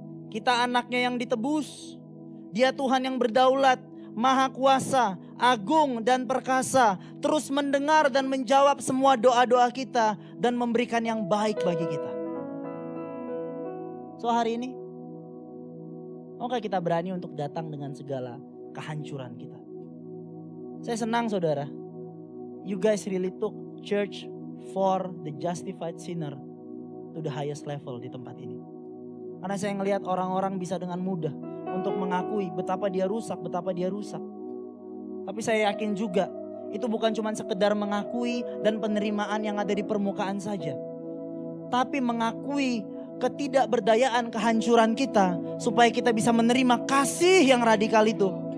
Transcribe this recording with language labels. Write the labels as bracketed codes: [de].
[id] Kita anaknya yang ditebus, Dia Tuhan yang berdaulat, Maha Kuasa, agung dan perkasa, terus mendengar dan menjawab semua doa-doa kita dan memberikan yang baik bagi kita. [en] So [id] hari ini, maukah kita berani untuk datang dengan segala kehancuran kita? Saya senang saudara, [en] you guys really took church for the justified sinner to the highest level [id] di tempat ini. Karena saya ngelihat orang-orang bisa dengan mudah untuk mengakui betapa dia rusak. Tapi saya yakin juga itu bukan cuma sekedar mengakui dan penerimaan yang ada di permukaan saja. Tapi mengakui ketidakberdayaan, kehancuran kita supaya kita bisa menerima kasih yang radikal itu.